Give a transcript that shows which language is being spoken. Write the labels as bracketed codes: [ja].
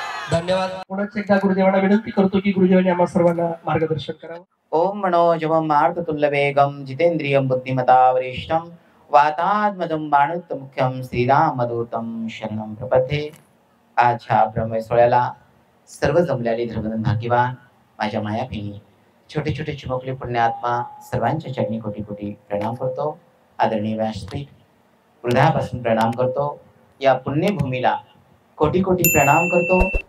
[mr] धन्यवाद। पुनश्च एकदा गुरुदेवांना विनंती करतो की गुरुदेवांनी आम्हा सर्वांना मार्गदर्शन करावं। [sa] ओम मनोजवम मारुततुल्य वेगम जितेंद्रियम बुद्धिमता वरिष्ठम वातात्मजम माणुत मुख्यम श्रीरामदूतम शरणम प्रपद्ये। [mr] आज ह्या ब्रह्म सोहळ्याला सर्व जमलेले धर्मधन भाग्यवान माझ्या मायापिनी छोटे छोटे चिमुकले पुण्यात्मा सर्वांच्या चरणी कोटी कोटी प्रणाम करतो। आदरणीय व्यासपीठ हृदयापासून प्रणाम करतो। या पुण्यभूमीला कोटी कोटी प्रणाम करतो।